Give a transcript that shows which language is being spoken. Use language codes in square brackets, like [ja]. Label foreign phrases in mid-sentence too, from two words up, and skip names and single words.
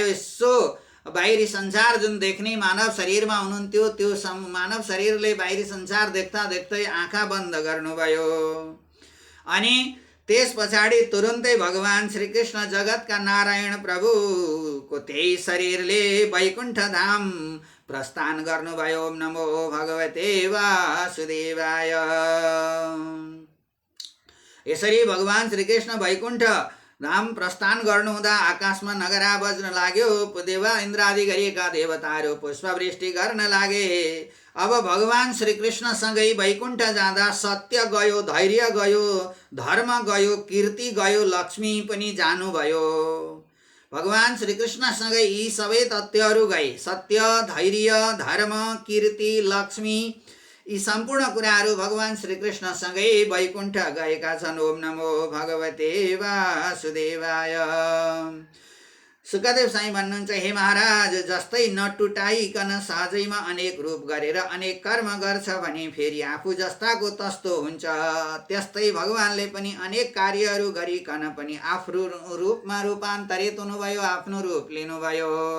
[ne] यसो बाहिरी संसार जुन देख्ने मानव शरीरमा हुनुहुन्थ्यो त्यो मानव शरीरले बाहिरी संसार देख्दा देख्दै आँखा बन्द गर्नुभयो। अनि त्यस पछाडि तुरुन्तै भगवान श्रीकृष्ण जगतका नारायण प्रभुको त्यही शरीरले वैकुण्ठ धाम प्रस्थान गर्नुभयो। [sa] ओम नमो भगवते वासुदेवाय। [ne] यसरी भगवान श्रीकृष्ण वैकुण्ठ धाम प्रस्थान गर्नुहुँदा आकाशमा नगरा बज्न लाग्यो। देवा इन्द्रादि गरिएका देवताहरू पुष्पवृष्टि गर्न लागे। अब भगवान श्रीकृष्णसँगै वैकुण्ठ जाँदा सत्य गयो, धैर्य गयो, धर्म गयो, कीर्ति गयो, लक्ष्मी पनि जानुभयो। भगवान श्रीकृष्णसँगै यी सबै तथ्यहरू गए। सत्य, धैर्य, धर्म, कीर्ति, लक्ष्मी यी सम्पूर्ण कुराहरू भगवान श्रीकृष्णसँगै वैकुण्ठ गएका छन्। [sa] ओम नमो भगवते वासुदेवाय। [ne] सुखदेव साई भन्नुहुन्छ, हे महाराज, जस्तै नटुटाइकन सहजैमा अनेक रूप गरेर अनेक कर्म गर्छ भने फेरि आफू जस्ताको तस्तो हुन्छ, त्यस्तै भगवानले पनि अनेक कार्यहरू गरिकन पनि आफ्नो रूपमा रूपान्तरित हुनुभयो, आफ्नो रूप लिनुभयो।